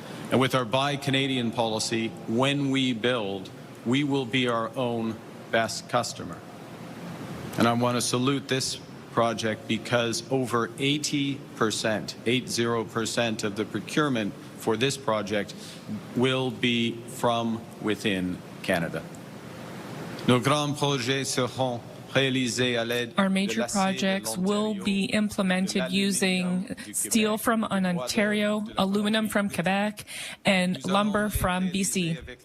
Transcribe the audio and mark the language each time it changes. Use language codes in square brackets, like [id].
[en] And with our Buy Canadian policy, when we build, we will be our own best customer. And I want to salute this project because over 80% of the procurement for this project will be from within Canada. [fr] Nos grands projets seront réalisés à l'aide [en] Our major projects will be implemented using steel from Ontario, aluminum from Quebec, and lumber from BC.